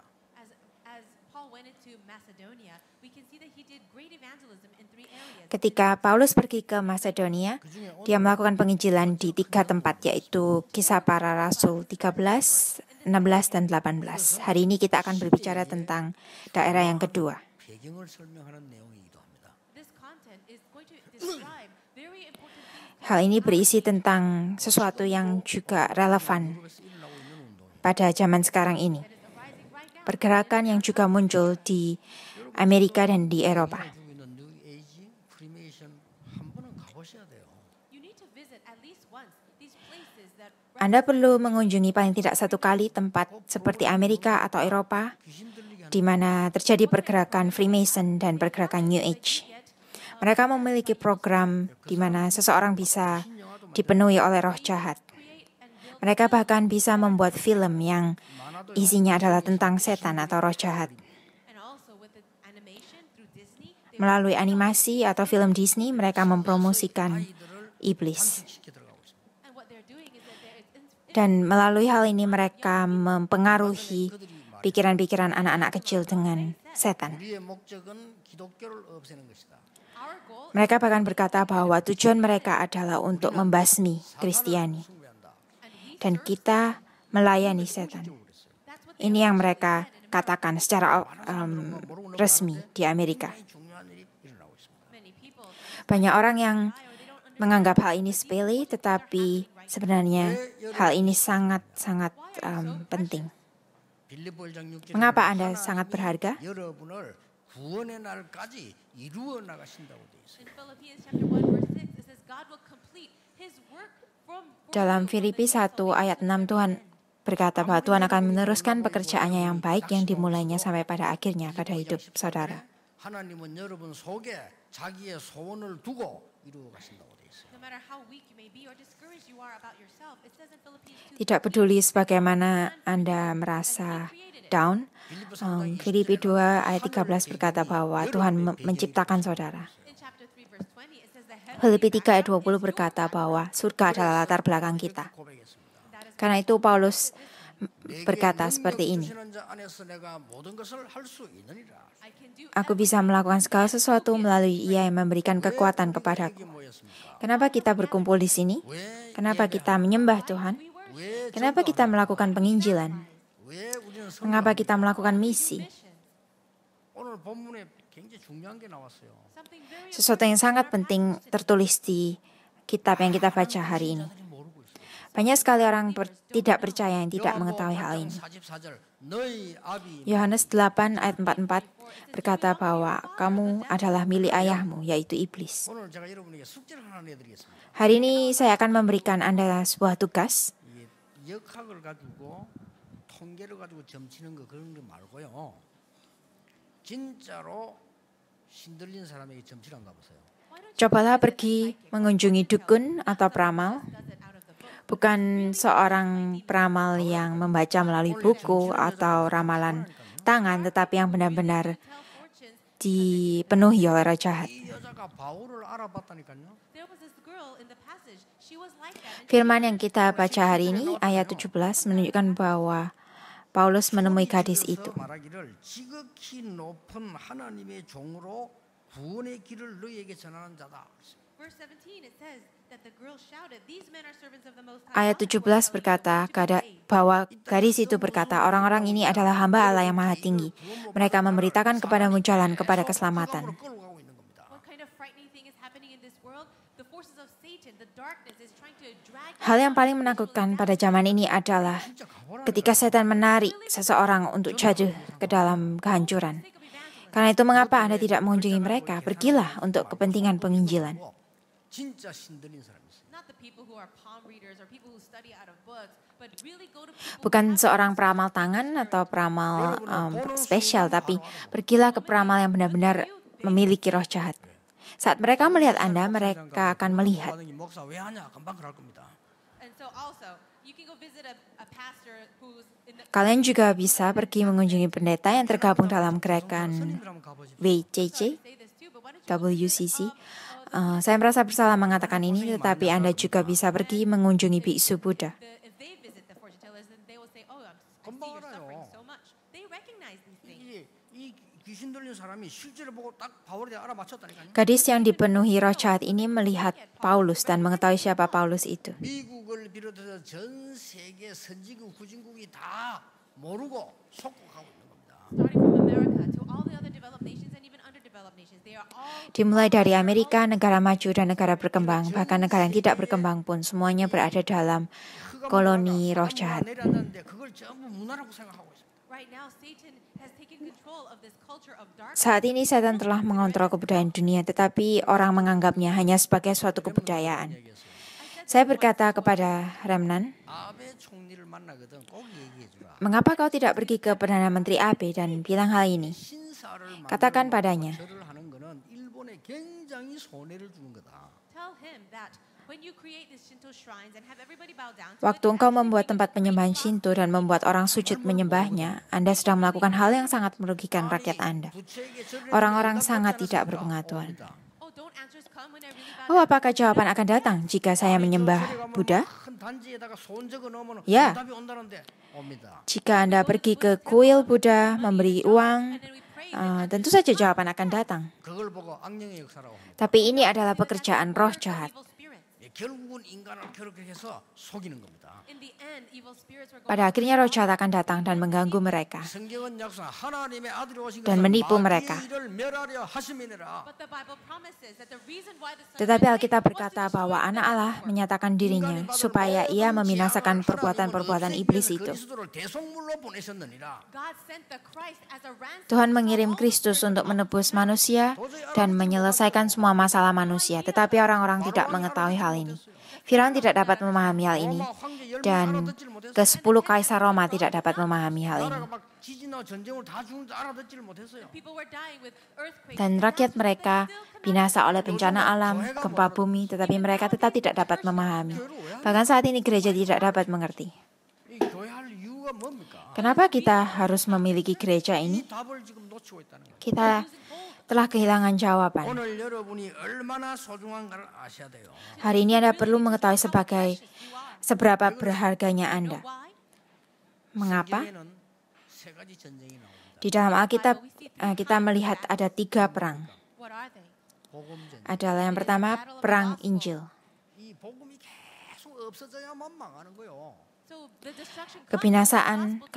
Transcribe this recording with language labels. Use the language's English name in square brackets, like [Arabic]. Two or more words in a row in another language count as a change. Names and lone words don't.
[English] As Paul went into Macedonia, we can see that he did great evangelism in 3 areas. [Indonesian] Ketika Paulus pergi ke Masedonia, dia melakukan penginjilan di 3 tempat, yaitu Kisah Para Rasul 13, 16, dan 18. Hari ini kita akan berbicara tentang daerah yang kedua. [Korean] 배경을 설명하는 내용이기도 합니다. [English] This content is going to describe very important things. [Indonesian] Hal ini berisi tentang sesuatu yang juga relevan pada zaman sekarang ini. Pergerakan yang juga muncul di Amerika dan di Eropa. [Korean] 가지고 있는 뉴 에이지, 프리메이션 한 번은 가보셔야 돼요. [English] You need to visit at least once these places that [Indonesian] Anda perlu mengunjungi paling tidak 1 kali tempat seperti Amerika atau Eropa, [Korean] 귀신 들리게 하는 [Indonesian] di mana terjadi pergerakan Freemason dan pergerakan New Age. Mereka memiliki program di mana seseorang bisa dipenuhi oleh roh jahat. Mereka bahkan bisa membuat film yang isinya adalah tentang setan atau roh jahat. [English] and also with the animation through Disney, they [Indonesian] Melalui animasi atau film Disney, mereka mempromosikan iblis. [Korean] 쉽게 들어가고 있습니다. [English] and what they're doing is that they're [Indonesian] Dan melalui hal ini mereka mempengaruhi pikiran-pikiran anak-anak kecil dengan setan. [Korean] 우리의 목적은 기독교를 없애는 것이다. [English] our goal [Indonesian] Mereka bahkan berkata bahwa tujuan mereka adalah untuk membasmi Kristiani. [Korean] 숭배한다. [English] and we [Indonesian] Dan kita melayani setan. [English] that's what [Indonesian] Ini yang mereka katakan secara resmi di Amerika. [Korean] 굉장히 중요한 일이 일어나고 있습니다. [English] many people [Indonesian] Banyak orang yang menganggap hal ini sepele, tetapi sebenarnya hal ini sangat-sangat penting. [Korean] 빌립보 1장 6절에 [Indonesian] Mengapa Anda sangat berharga? [Korean] 여러분을 구원의 날까지 이루어 나가신다고 되어 있어요. [English] in Philippians chapter 1 verse 6 it says God will complete his work for [Indonesian] Dalam Filipi 1 ayat 6 Tuhan berkata bahwa Tuhan akan meneruskan pekerjaannya yang baik yang dimulainya sampai pada akhirnya pada hidup saudara. [Korean] 하나님은 여러분 속에 자기의 소원을 두고 이루어 가신다고 되어 있어요. [English] no matter how weak you may be or discouraged you are about yourself. It says in Philippians 2 [Indonesian] Tidak peduli sebagaimana Anda merasa down, Filipi 2 ayat 13 berkata bahwa Tuhan menciptakan saudara. [English] in chapter 3 verse 20 it says that heaven [Indonesian] Filipi 3 ayat 20 berkata bahwa surga adalah latar belakang kita. [Korean] 고백했습니다. [Indonesian] Karena itu Paulus berkata seperti ini. [Korean] 주시는 자 안에서 내가 모든 것을 할 수 있느니라. [English] I can do [Indonesian] Aku bisa melakukan segala sesuatu melalui Ia yang memberikan kekuatan kepadaku. [Korean] 이게 뭐였습니까? [Indonesian] Kenapa kita berkumpul di sini? [Korean] 왜 [Indonesian] Kenapa kita menyembah Tuhan? [Korean] 왜 [Indonesian] Kenapa kita melakukan penginjilan? [Korean] 왜 우리는 [Indonesian] Mengapa kita melakukan misi? [English] mission. [Korean] 오늘 본문에 굉장히 중요한 게 나왔어요. [English] Something very [Indonesian] Sesuatu yang sangat penting tertulis di kitab yang kita baca hari ini. [Korean] 사람들이 모르고 있어요. [Indonesian] Banyak sekali orang tidak percaya yang tidak mengetahui hal ini. [Korean] 44절 너희 아비 [Indonesian] Yohanes 8 ayat 44 berkata bahwa kamu adalah milik ayahmu, yaitu iblis. [Korean] 오늘 제가 여러분에게 숙제를 하나 내드리겠습니다. [Indonesian] Hari ini saya akan memberikan Anda sebuah tugas. [Korean] 이게 역학을 가지고 통계를 가지고 점치는 거 그런 거 말고요. 진짜로 신들린 사람에게 점치를 한가 보세요. [Indonesian] Cobalah pergi mengunjungi dukun atau peramal, [English] does it out of the book. [Indonesian] bukan seorang peramal yang membaca melalui buku atau ramalan tangan, tetapi yang benar-benar [English] Tell fortunes. [Indonesian] dipenuhi oleh roh jahat. [Korean] 이 여자가 바울을 알아봤다니까요. [English] There was this girl in the passage. She was like that. And [Indonesian] Firman yang kita baca hari ini, ayat 17, menunjukkan bahwa Paulus menemui gadis itu. [Korean] 말하기를 지극히 높은 하나님의 종으로 구원의 길을 너희에게 전하는 자다. [English] verse 17 it says that the girl shouted, "These men are servants of the Most High." [Indonesian] Ayat 17 berkata bahwa gadis itu berkata, orang-orang ini adalah hamba Allah yang maha tinggi. Mereka memberitakan kepadamu jalan kepada keselamatan. [Korean] 끌고 가고 있는 겁니다. [English] What kind of frightening thing is happening in this world? The forces of Satan, the darkness is trying to drag you [Indonesian] Hal yang [English] down [Indonesian] paling menakutkan pada zaman ini adalah [Korean] 진짜 가보라. [Indonesian] ketika setan menarik seseorang untuk jatuh ke dalam kehancuran. [English] for the sake of evangelism. [Indonesian] Karena itu mengapa Anda tidak mengunjungi mereka? Pergilah untuk kepentingan penginjilan. [Korean] 진짜 신들린 사람이 있어요. [English] Not the people who are palm readers or people who study out of books, but really go to people [Indonesian] Bukan seorang peramal tangan atau peramal spesial, tapi pergilah ke peramal yang benar-benar memiliki roh jahat. Saat mereka melihat Anda, mereka akan melihat. [Korean] 받은 이 목사 왜 하냐? 금방 그럴 겁니다. [English] And so also, you can go visit a pastor who's in the [Indonesian] Kalian juga bisa pergi mengunjungi pendeta yang tergabung dalam gerakan [Korean] 스님들 한번 가보십시오. [English] WCC, say this too, but why don't you WCC, [Indonesian] Saya merasa bersalah mengatakan ini, tetapi Anda juga bisa pergi mengunjungi biksu Buddha. [English] If they visit the fortune tellers, then they will say, "Oh, I see you're suffering so much." They recognize these things. [Korean] 이 귀신 들린 사람이 실제로 보고 딱 바울에 알아맞혔다니까요. [Indonesian] Gadis yang dipenuhi roh jahat ini melihat Paulus dan mengetahui siapa Paulus itu. [Korean] 미국을 비롯해서 전 세계 선진국 후진국이 다 모르고 속국하고 있는 겁니다. [English] Starting from America to all the other developed nations and even underdeveloped nations, they are all [Indonesian] Dimulai dari Amerika, negara maju dan negara berkembang, bahkan negara yang tidak berkembang pun semuanya berada dalam koloni roh jahat. [Korean] 내려앉았는데 그걸 전부 문화라고 생각하고 있습니다. [English] right now. Satan has taken control of this culture of darkness. [Indonesian] Saat ini setan telah mengontrol kebudayaan dunia, tetapi orang menganggapnya hanya sebagai suatu kebudayaan. Saya berkata kepada Remnan, [Korean] 아베 총리를 만나거든 꼭 얘기해주라. [Indonesian] mengapa kau tidak pergi ke Perdana Menteri Abe dan bilang hal ini? [Korean] 신사를 [Indonesian] Katakan padanya, [Korean] 절을 하는 거는 일본에 굉장히 손해를 주는 거다. [English] Tell him that when you create these Shinto shrines and have everybody bow down to [Indonesian] waktu [English] it, [Indonesian] engkau membuat tempat penyembahan Shinto dan membuat orang sujud menyembahnya, Anda sedang melakukan hal yang sangat merugikan rakyat Anda. [Korean] 부처에게 절을 [Indonesian] Orang-orang [Korean] 해도 [Indonesian] sangat [Korean] 응답하지 [Indonesian] tidak [Korean] 않습니까? [Indonesian] berpengetahuan. [English] oh, don't answers come when I really bow [Indonesian] Oh, apakah jawaban akan datang jika saya menyembah Buddha? [Korean] 큰 단지에다가 손 적어 놓으면 [Indonesian] Ya. [Korean] 응답이 온다는데 옵니다. [Indonesian] Jika Anda pergi ke kuil Buddha, memberi uang, [English] and then we pray [Indonesian] tentu saja jawaban akan datang. [Korean] 그걸 보고 악령의 역사라고 합니다. [Indonesian] Tapi ini adalah pekerjaan roh jahat. [English] evil spirits. [Korean] 예, 결국은 인간을 그렇게 해서 속이는 겁니다. [English] In the end, evil spirits were going [Indonesian] Pada akhirnya roh jahat akan datang dan mengganggu mereka [Korean] 성경은 약속 하나님의 아들이 오신 [Indonesian] dan [Korean] 것은 [Indonesian] menipu mereka. [Korean] 마귀의 일을 멸하려 하심이니라. [English] But the Bible promises that the reason why the Son [Indonesian] Tetapi [English] was [Indonesian] Alkitab [English] sent was to [Indonesian] berkata [English] destroy [Indonesian] bahwa [English] the [Indonesian] anak [English] work. [Indonesian] Allah menyatakan dirinya supaya ia membinasakan perbuatan-perbuatan iblis itu. [Korean] 그리스도를 대속물로 보내셨느니라. [English] God sent the Christ as a ransom. [Indonesian] Tuhan mengirim Kristus untuk menebus manusia dan menyelesaikan semua masalah manusia, tetapi orang-orang tidak mengetahui hal ini. Firaun tidak dapat memahami hal ini, dan ke-10 kaisar Roma tidak dapat memahami hal ini. [Korean] 나라가 막 지진이나 전쟁으로 다 죽는지 알아듣지를 못했어요. [English] People were dying with earthquakes. [Indonesian] Dan rakyat mereka binasa oleh bencana alam, gempa bumi, tetapi mereka tetap tidak dapat memahami. Bahkan saat ini gereja tidak dapat mengerti. [Korean] 이 교회할 이유가 뭡니까? [Indonesian] Kenapa kita harus memiliki gereja [Korean] 이 [Indonesian] ini? [Korean] 답을 지금 놓치고 있다는 거예요. [Indonesian] Kita telah kehilangan jawaban. [Korean] 오늘 여러분이 얼마나 소중한가를 아셔야 돼요. [Indonesian] Hari ini Anda perlu mengetahui seberapa berharganya Anda. [English] Why? [Indonesian] Mengapa? [Korean] 성경에는 세 가지 전쟁이 나옵니다. [Indonesian] Di dalam Alkitab kita melihat ada 3 perang. [English] What are they? [Korean] 복음 전쟁. [Indonesian] Adalah yang pertama perang Injil. [Korean] 이 복음이 계속 없어져야만 망하는 거예요. [English] So the destruction comes [Indonesian] Kebinasaan, [English] from the gospel.